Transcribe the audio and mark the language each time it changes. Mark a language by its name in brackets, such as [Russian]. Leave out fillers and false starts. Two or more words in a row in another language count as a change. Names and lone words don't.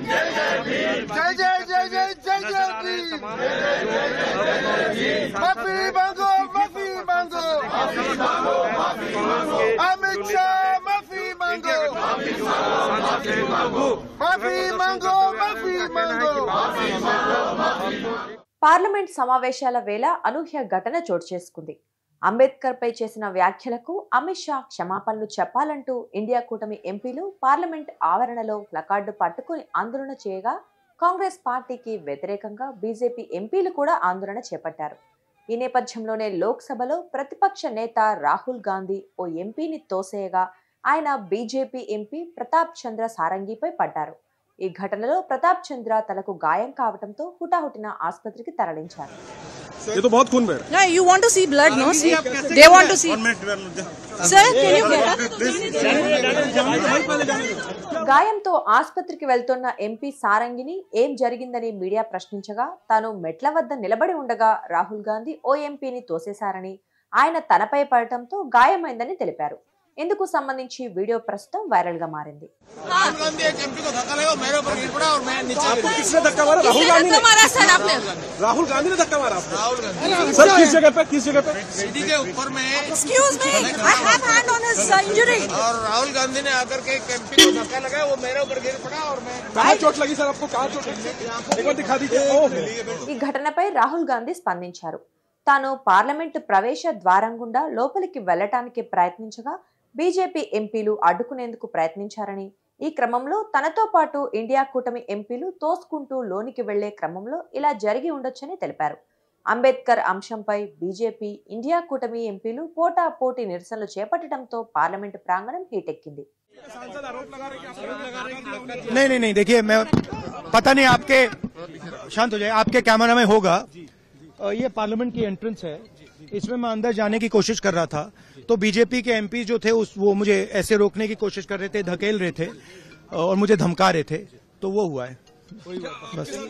[Hindi] जय जय जय जय जय जय माफी मांगो माफी मांगो अमित शाह माफी मांगो माफी मांगो माफी मांगो। [Telugu] పార్లమెంట్ సమావేశాల వేళ అనూహ్య ఘటన చోటు చేసుకుంది. అంబేద్కర్ పై చేసిన వ్యాఖ్యలకు అమిత్ షా క్షమాపణలు చెప్పాలంటూ ఇండియా కూటమి ఎంపీలు పార్లమెంట్ ఆవరణలో ప్లకార్డు పట్టుకుని ఆందోళన చేయగా కాంగ్రెస్ పార్టీకి వ్యతిరేకంగా బీజేపీ ఎంపీలు కూడా ఆందోళన చేపట్టారు. ఈ నేపథ్యంలోనే లోక్సభలో ప్రతిపక్ష నేత రాహుల్ గాంధీ ఓ ఎంపీని తోసేయగా ఆయన బీజేపీ ఎంపీ ప్రతాప్ చంద్ర సారంగిపై పడ్డారు. ఈ ఘటనలో ప్రతాప్ చంద్ర తలకు గాయం కావడంతో హుటాహుటిన ఆసుపత్రికి తరలించారు. [Hindi] ये तो बहुत खून बह रहा है। [English] You want to see blood, no? See, they want to see. Sir, can you get up? [Telugu] గాయంతో ఆసుపత్రికి వెళ్తున్న ఎంపీ సారంగిని ఏం జరిగిందని మీడియా ప్రశ్నించగా తాను మెట్ల వద్ద నిలబడి ఉండగా రాహుల్ గాంధీ ఓ ఎంపీని తోసేశారని, ఆయన తనపై పడటంతో గాయమైందని తెలిపారు. ఇందుకు సంబంధించి వీడియో ప్రస్తుతం వైరల్ గా మారింది. [Hindi] राहुल गांधी ने धक्का मारा सर, किस जगह पे? किस जगह पे? सीढ़ी के ऊपर में। [English] Excuse me, I have hand on his injury. [Hindi] और राहुल गांधी ने आकर के एमपी को धक्का लगाया, वो मेरे ऊपर गिर पड़ा और मैं। कहाँ चोट लगी सर आपको? कहाँ चोट लगी? एक बार दिखा दीजिए। [Telugu] ఈ ఘటనపై రాహుల్ గాంధీ స్పందించారు. తాను పార్లమెంటు ప్రవేశ ద్వారం గుండా లోపలికి వెళ్లటానికి ప్రయత్నించగా బీజేపీ ఎంపీలు అడ్డుకునేందుకు ప్రయత్నించారని, ఈ క్రమంలో తనతో పాటు ఇండియా కూటమి ఎంపీలు తోసుకుంటూ లోనికి వెళ్లే క్రమంలో ఇలా జరిగి ఉండొచ్చని తెలిపారు. అంబేద్కర్ అంశంపై బీజేపీ, ఇండియా కూటమి ఎంపీలు పోటాపోటీ నిరసనలు చేపట్టడంతో పార్లమెంటు ప్రాంగణం హీటెక్కింది. [Hindi] नहीं नहीं नहीं, देखिए मैं पता नहीं आपके शांत हो जाए, आपके कैमरा में होगा। ये पार्लियामेंट की एंट्रेंस है, इसमें मैं अंदर जाने की कोशिश कर रहा था तो बीजेपी के एमपी जो थे वो मुझे ऐसे रोकने की कोशिश कर रहे थे, धकेल रहे थे और मुझे धमका रहे थे, तो वो हुआ है बस।